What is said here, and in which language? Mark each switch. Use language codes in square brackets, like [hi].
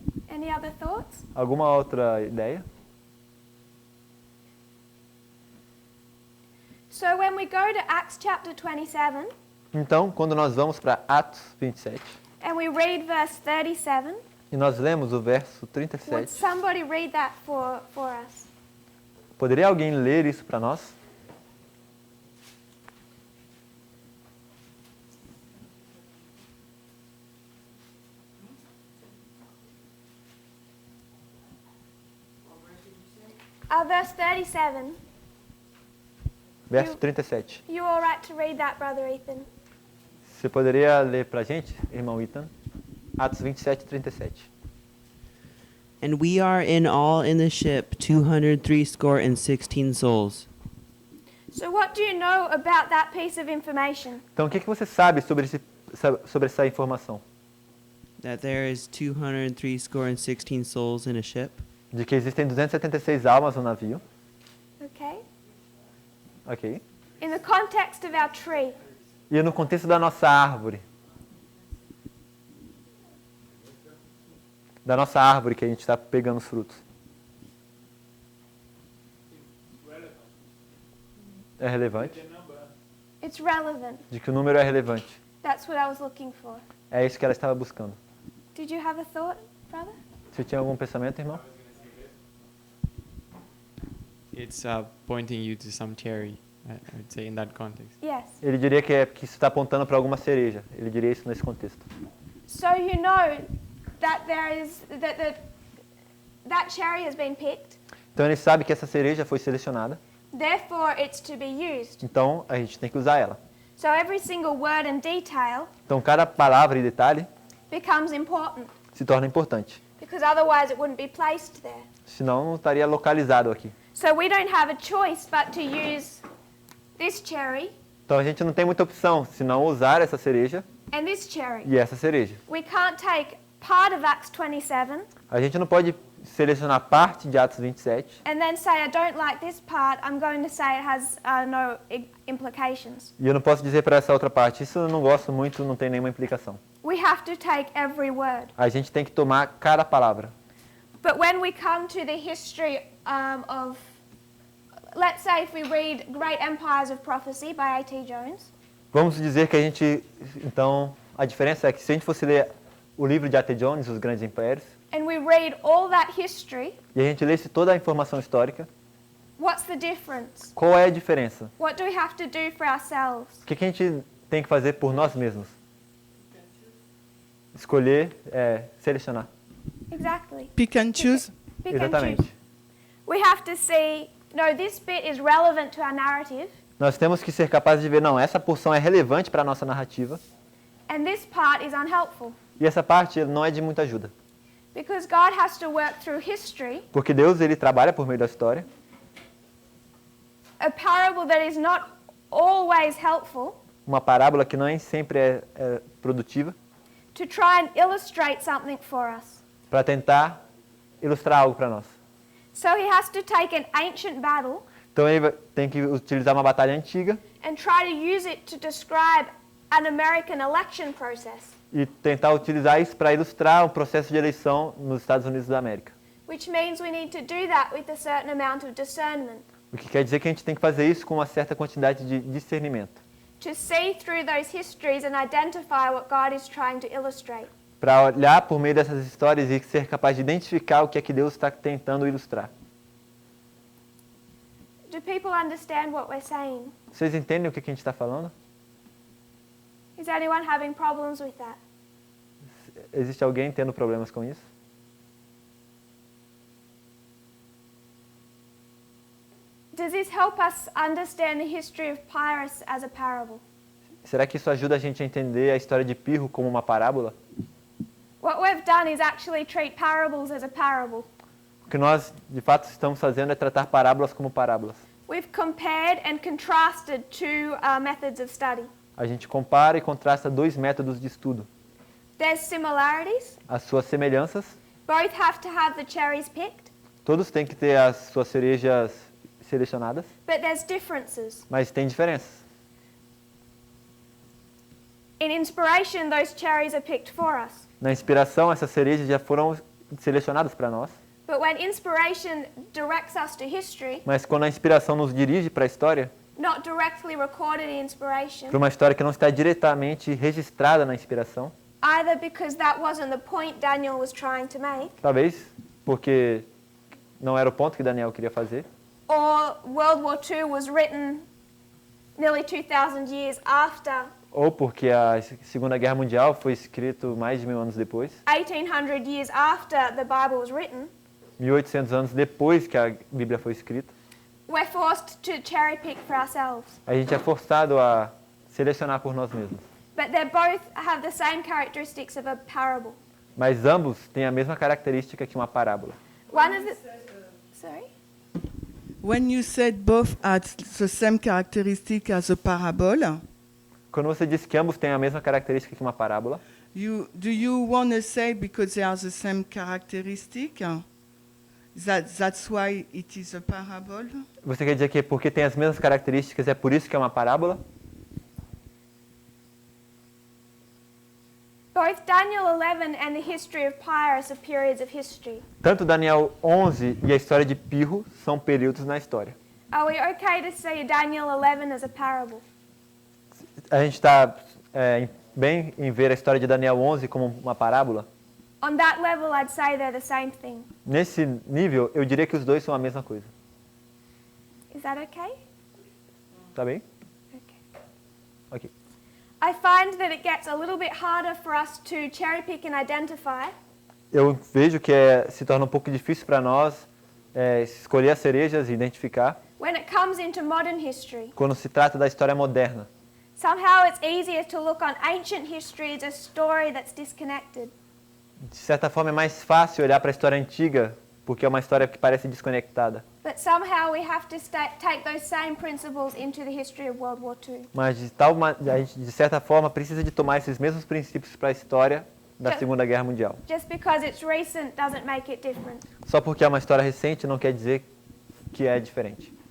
[en] Any other thoughts? [pt] Alguma outra ideia? [en] So when we go to Acts chapter 27 [pt] Então, quando nós vamos para Atos 27 [en] and we read verse 37, [pt] e nós lemos o verso [en] would 37, somebody read that for us? [pt] poderia alguém ler isso para nós? [en] Verse 37. [pt] Verso 37. [en] You all right to read that, Brother Ethan? [pt] Você poderia ler para a gente, irmão Ethan? Atos 27, 37. [en] And we are in all in the ship 260 souls. So what do you know about that piece of information? [pt] Então, o que você sabe sobre essa informação? [en] That there is 260 souls in a ship. [pt] De que existem 276 almas no navio. [en] Okay. [pt] Ok. [en] In the context of our tree. [pt] E no contexto da nossa árvore. Da nossa árvore que a gente está pegando os frutos. É relevante? [en] It's relevant. [pt] De que o número é relevante. [en] That's what I was looking for. [pt] É isso que ela estava buscando. [en] Did you have a thought, brother? [pt] Você tinha algum pensamento, irmão? [en] It's pointing you to some cherry I would say in that context. Yes. [pt] Ele diria que isso está apontando para alguma cereja. Ele diria isso nesse contexto. [en] So you know that that cherry has been picked. [pt] Então ele sabe que essa cereja foi selecionada. [en] Therefore, it's to be used. [pt] Então a gente tem que usar ela. [en] So every single word and detail [pt] Então cada palavra e detalhe [en] becomes important [pt] se torna importante. [en] because otherwise it wouldn't be placed there. [pt] Senão não estaria localizado aqui. [en] So we don't have a choice but to use this cherry [pt] Então a gente não tem muita opção senão usar essa cereja [en] and this cherry. [pt] e essa cereja. [en] We can't take part of Acts 27 [pt] A gente não pode selecionar parte de Atos 27 [en] and then say, I don't like this part, I'm going to say it has no implications. [pt] e eu não posso dizer para essa outra parte, isso eu não gosto muito, não tem nenhuma implicação. [en] We have to take every word. [pt] A gente tem que tomar cada palavra. [en] But when we come to the history of, let's say if we read Great Empires of Prophecy by A.T. Jones, [pt] Vamos dizer que a gente, então, a diferença é que se a gente fosse ler o livro de A.T. Jones, Os Grandes Impérios, [en] and we read all that history, [pt] e a gente lesse toda a informação histórica, [en] what's the difference? [pt] qual é a diferença? [en] What do we have to do for ourselves? [pt] O que a gente tem que fazer por nós mesmos? Escolher, selecionar. [en] Exactly. Pick and choose. Pick and choose. [pt] Exatamente. [en] We have to see, no, this bit is relevant to our narrative, [pt] Nós temos que ser capazes de ver, não, essa porção é relevante para a nossa narrativa [en] and this part is unhelpful. [pt] e essa parte não é de muita ajuda. [en] Because God has to work through history, [pt] Porque Deus, ele trabalha por meio da história. [en] a parable that is not always helpful, [pt] Uma parábola que nem sempre é produtiva, [en] to try and illustrate something for us. [pt] para tentar ilustrar algo para nós. [en] So he has to take an ancient battle [pt] Então ele tem que utilizar uma batalha antiga [en] and try to use it to describe an American election process, [pt] e tentar utilizar isso para ilustrar o processo de eleição nos Estados Unidos da América. [en] which means we need to do that with a certain amount of discernment, [pt] O que quer dizer que a gente tem que fazer isso com uma certa quantidade de discernimento, [en] to see through those histories and identify what God is trying to illustrate. [pt] para olhar por meio dessas histórias e ser capaz de identificar o que é que Deus está tentando ilustrar. [en] Do people understand what we're saying? [pt] Vocês entendem o que a gente está falando? [en] Is anyone having problems with that? [pt] Existe alguém tendo problemas com isso? [en] Does this help us understand the history of Pyrrhus as a parable? [pt] Será que isso ajuda a gente a entender a história de Pirro como uma parábola? [en] What we've done is actually treat parables as a parable. [pt] O que nós, de fato, estamos fazendo é tratar parábolas como parábolas. [en] We've compared and contrasted two methods of study. [pt] A gente compara e contrasta dois métodos de estudo. [en] There's similarities. [pt] As suas semelhanças, [en] Both have to have the cherries picked, [pt] todos têm que ter as suas cerejas selecionadas, [en] but there's differences. [pt] mas tem diferenças. [en] In inspiration, those cherries are picked for us. [pt] Na inspiração, essas cerejas já foram selecionadas para nós, [en] But when inspiration directs us to history, [pt] mas quando a inspiração nos dirige para a história, [en] not directly recorded in inspiration, [pt] para uma história que não está diretamente registrada na inspiração, [en] either because that wasn't the point Daniel was trying to make, [pt] talvez porque não era o ponto que Daniel queria fazer, [en] or World War II was written nearly 2,000 years after, [pt] ou porque a Segunda Guerra Mundial foi escrito mais de 1000 anos depois, [en] 1,800 years after the Bible was written, [pt] 1800 anos depois que a Bíblia foi escrita, [en] we're forced to cherry pick for ourselves. [pt] a gente é forçado a selecionar por nós mesmos. [en] But they both have the same characteristics of a parable. [pt] Mas ambos têm a mesma característica que uma parábola. [en] One is sorry? When you said both had the same characteristic as a parable, [pt] Quando você diz que ambos têm a mesma característica que uma parábola, [en] do you want to say because they are the same characteristic? That's why it is a parable? [pt] você quer dizer que porque tem as mesmas características é por isso que é uma parábola? [en] Both Daniel 11 and the history of Pyrrhus are periods of history. [pt] Tanto Daniel 11 e a história de Pirro são períodos na história. [en] Are we okay to see Daniel 11 as a parable? [pt] A gente está bem em ver a história de Daniel 11 como uma parábola? [en] On that level, I'd say they're the same thing. [pt] Nesse nível, eu diria que os dois são a mesma coisa. [en] Is that okay? [pt] Tá bem? [en] Okay. [pt] Ok. [en] I find that it gets a little bit harder for us to cherry pick and identify [pt] Eu vejo que se torna um pouco difícil para nós escolher as cerejas e identificar [en] when it comes into modern history. [pt] quando se trata da história moderna. [en] Somehow it's easier to look on ancient history as a story that's disconnected. [pt] De certa forma é mais fácil olhar para a história antiga, porque é uma história que parece desconectada. [en] But somehow we have to take those same principles into the history of World War II. [pt] Mas a gente, de certa forma, precisa de tomar esses mesmos princípios para a história da Segunda Guerra Mundial. [en] Just because it's recent doesn't make it different. [pt] Só porque é uma história recente não quer dizer que é diferente.